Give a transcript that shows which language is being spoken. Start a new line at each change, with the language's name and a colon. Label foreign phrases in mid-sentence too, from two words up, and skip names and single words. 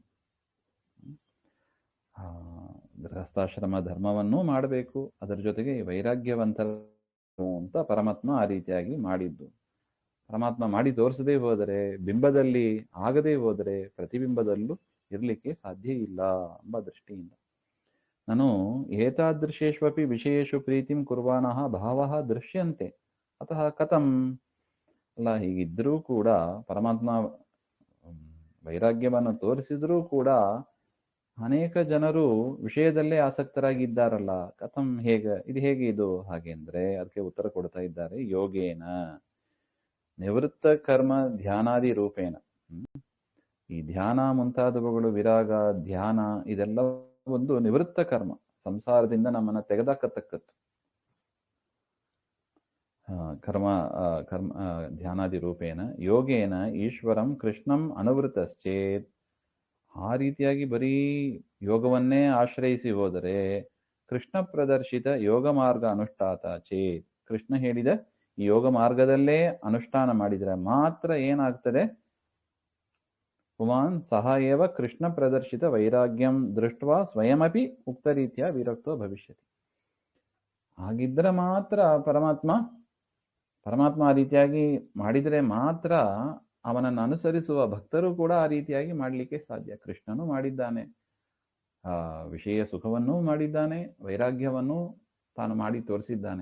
Kannada: ಗೃಹಸ್ಥಾಶ್ರಮ ಧರ್ಮವನ್ನೂ ಮಾಡಬೇಕು, ಅದರ ಜೊತೆಗೆ ವೈರಾಗ್ಯವಂತರು ಅಂತ ಪರಮಾತ್ಮ ಆ ರೀತಿಯಾಗಿ ಮಾಡಿದ್ದು. ಪರಮಾತ್ಮ ಮಾಡಿ ತೋರಿಸದೇ ಹೋದರೆ, ಬಿಂಬದಲ್ಲಿ ಆಗದೇ ಹೋದರೆ ಪ್ರತಿಬಿಂಬದಲ್ಲೂ ಇರಲಿಕ್ಕೆ ಸಾಧ್ಯ ಇಲ್ಲ ಎಂಬ ದೃಷ್ಟಿಯಿಂದ ನಾನು
Sanskrit: ಏತಾದೃಶೇಷ್ವಪಿ ವಿಷಯೇಷು ಪ್ರೀತಿಂ ಕುರ್ವಾಣಃ ಭಾವಃ ದೃಶ್ಯಂತೆ ಅತಃ ಕಥಂ.
Kannada: ಅಲ್ಲ, ಹೀಗಿದ್ರೂ ಕೂಡ ಪರಮಾತ್ಮ ವೈರಾಗ್ಯವನ್ನು ತೋರಿಸಿದ್ರೂ ಕೂಡ ಅನೇಕ ಜನರು ವಿಷಯದಲ್ಲೇ ಆಸಕ್ತರಾಗಿದ್ದಾರಲ್ಲ, ಕಥಂ, ಇದು ಹೇಗೆ ಇದು ಹಾಗೆ ಅಂದ್ರೆ ಅದಕ್ಕೆ ಉತ್ತರ ಕೊಡ್ತಾ ಇದ್ದಾರೆ.
Sanskrit: ಯೋಗೇನ ನಿವೃತ್ತ ಕರ್ಮ ಧ್ಯಾನಾದಿ ರೂಪೇಣ.
Kannada: ಈ ಧ್ಯಾನ ಮುಂತಾದವುಗಳು, ವಿರಾಗ, ಧ್ಯಾನ, ಇದೆಲ್ಲ ಒಂದು ನಿವೃತ್ತ ಕರ್ಮ, ಸಂಸಾರದಿಂದ ನಮ್ಮನ್ನ ತೆಗೆದಾಕತಕ್ಕದ್ದು ಕರ್ಮ.
Sanskrit: ಧ್ಯಾನಾದಿ ರೂಪೇಣ ಯೋಗೇನ ಈಶ್ವರಂ ಕೃಷ್ಣಂ ಅನುವೃತಶ್ಚೇತ್.
Kannada: ಆ ರೀತಿಯಾಗಿ ಬರೀ ಯೋಗವನ್ನೇ ಆಶ್ರಯಿಸಿ ಹೋದರೆ
Sanskrit: ಕೃಷ್ಣ ಪ್ರದರ್ಶಿತ ಯೋಗ ಮಾರ್ಗ ಅನುಷ್ಠಾತ ಚೇತ್.
Kannada: ಕೃಷ್ಣ ಹೇಳಿದ ಈ ಯೋಗ ಮಾರ್ಗದಲ್ಲೇ ಅನುಷ್ಠಾನ ಮಾಡಿದರೆ ಮಾತ್ರ ಏನಾಗ್ತದೆ?
Sanskrit: ಪುಮಾನ್ ಸಹ ಏವ ಕೃಷ್ಣ ಪ್ರದರ್ಶಿತ ವೈರಾಗ್ಯಂ ದೃಷ್ಟ್ವಾ ಸ್ವಯಮಪಿ ಉಕ್ತ ರೀತಿಯ ವಿರಕ್ತೋ ಭವಿಷ್ಯತಿ.
Kannada: ಹಾಗಿದ್ರೆ ಮಾತ್ರ ಪರಮಾತ್ಮ ಆ ರೀತಿಯಾಗಿ ಮಾಡಿದರೆ ಮಾತ್ರ ಅವನನ್ನು ಅನುಸರಿಸುವ ಭಕ್ತರು ಕೂಡ ಆ ರೀತಿಯಾಗಿ ಮಾಡಲಿಕ್ಕೆ ಸಾಧ್ಯ. ಕೃಷ್ಣನು ಮಾಡಿದ್ದಾನೆ, ವಿಷಯ ಸುಖವನ್ನೂ ಮಾಡಿದ್ದಾನೆ, ವೈರಾಗ್ಯವನ್ನೂ ತಾನು ಮಾಡಿ ತೋರಿಸಿದ್ದಾನೆ.